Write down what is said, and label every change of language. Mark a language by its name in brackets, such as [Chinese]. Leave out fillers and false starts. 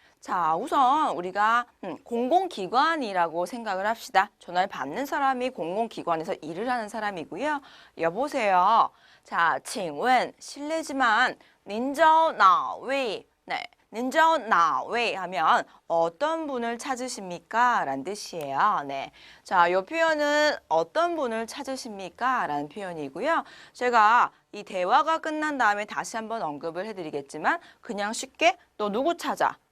[Korean] 자, 우선 우리가 공공기관이라고 생각을 합시다. 전화를 받는 사람이 공공기관에서 일을 하는 사람이고요. 여보세요. 자, [Chinese] 请问 [Korean] 실례지만 [Chinese] 您找哪位? [Korean] 네. [Chinese] 您找哪位 [Korean] 하면 어떤 분을 찾으십니까? 라는 뜻이에요. 네. 자, 이 표현은 어떤 분을 찾으십니까? 라는 표현이고요. 제가 이 대화가 끝난 다음에 다시 한번 언급을 해드리겠지만 그냥 쉽게 너 누구 찾아?